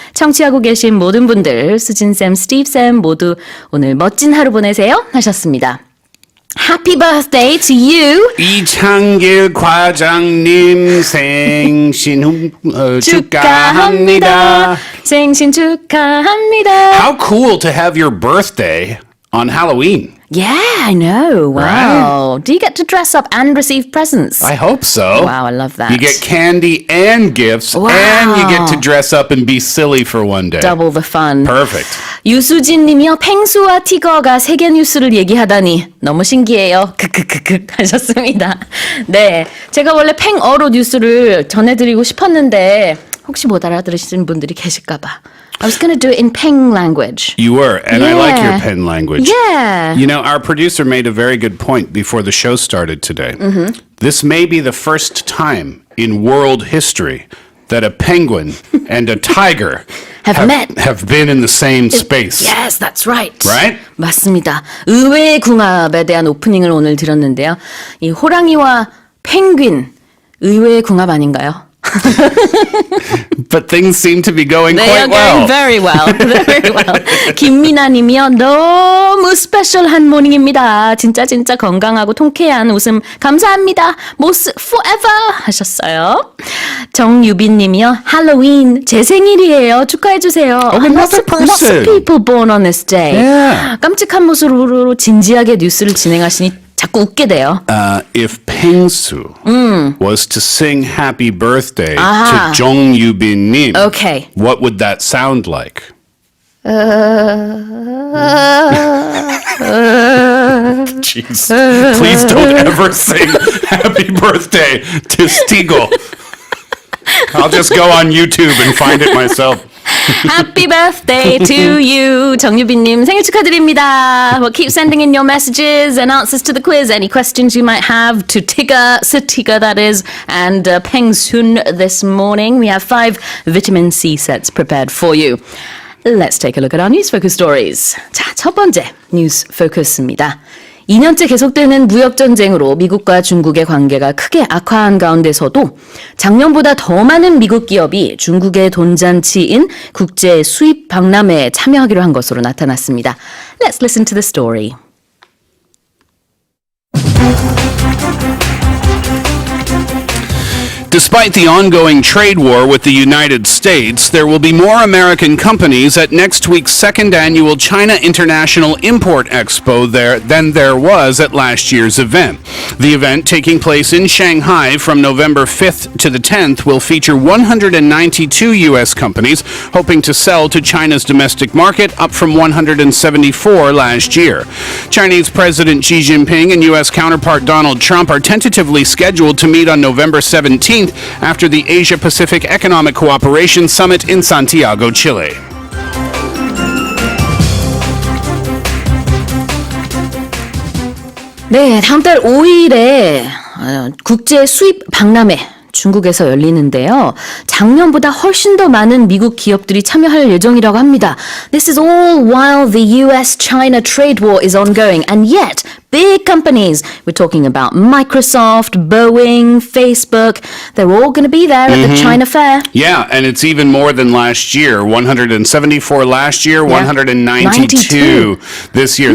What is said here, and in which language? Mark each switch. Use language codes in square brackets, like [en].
[ko] 청취하고 계신 모든 분들, 수진쌤, 스티브쌤 모두 오늘 멋진 하루 보내세요 하셨습니다. [en] Happy birthday to you. [ko] 이창길 과장님 생신 축하합니다. 생신 축하합니다. [en] How cool to have your birthday on Halloween. Yeah, I know. Wow. Right? Do you get to dress up and receive presents? I hope so. Wow, I love that. You get candy and gifts, Wow. and you get to dress up and be silly for one day. Double the fun. Perfect. [ko] 유수진 님이요. 펭수와 티거가 세계 뉴스를 얘기하다니 너무 신기해요. 크크크크 하셨습니다. 네, 제가 원래 팽어로 뉴스를 전해드리고 싶었는데 혹시 못 알아들으시는 분들이 계실까 봐. [en] I was going to do it in Peng language. You were, and I like your pen language. Yeah. You know, our producer made a very good point before the show started today. This may be the first time in world history that a penguin and a tiger have been in the same space. Yes, that's right. Right? [ko] 맞습니다. 의외의 궁합에 대한 오프닝을 오늘 드렸는데요. 이 호랑이와 펭귄 의외의 궁합 아닌가요? [en] But things seem to be going They quite well. going very well. Very well. 김미나님이요. [ko] 너무 스페셜한 모닝입니다. 진짜 건강하고 통쾌한 웃음 감사합니다. 모스 forever 하셨어요. 정유빈님이요. 할로윈 제 생일이에요. 축하해주세요. [en] Lots of people born on this day. Yeah. [ko] 깜찍한 모습으로 진지하게 뉴스를 진행하시니 자꾸 웃게 돼요. [en] If Pengsu was to sing happy birthday Ah. to Jong Yubin Nim, Okay. what would that sound like? Jeez. Please don't ever sing happy birthday to Stiegel. I'll just go on YouTube and find it myself. Happy birthday to you. [ko] 정유빈님 생일 축하드립니다. [en] Well, keep sending in your messages and answers to the quiz. Any questions you might have to Tigger, Satiga that is, and Peng Sun this morning. We have 5 vitamin C sets prepared for you. Let's take a look at our news focus stories. [ko] 자, 첫 번째 뉴스 포커스입니다. 2년째 계속되는 무역전쟁으로 미국과 중국의 관계가 크게 악화한 가운데서도 작년보다 더 많은 미국 기업이 중국의 돈잔치인 국제 수입 박람회에 참여하기로 한 것으로 나타났습니다. [en] Let's listen to the story. Despite the ongoing trade war with the United States, there will be more American companies at next week's second annual China International Import Expo than there was at last year's event. The event, taking place in Shanghai from November 5th to the 10th, will feature 192 U.S. companies hoping to sell to China's domestic market, up from 174 last year. Chinese President Xi Jinping and U.S. counterpart Donald Trump are tentatively scheduled to meet on November 17th after the Asia-Pacific Economic Cooperation Summit in Santiago, Chile. [ko] 네, 다음 달 5일에 국제 수입 박람회 중국에서 열리는데요. 작년보다 훨씬 더 많은 미국 기업들이 참여할 예정이라고 합니다. [en] This is all while the US-China trade war is ongoing, and yet big companies, we're talking about Microsoft, Boeing, Facebook, they're all going to be there at the China Fair. Yeah, and it's even more than last year. 174 last year, 192 this year.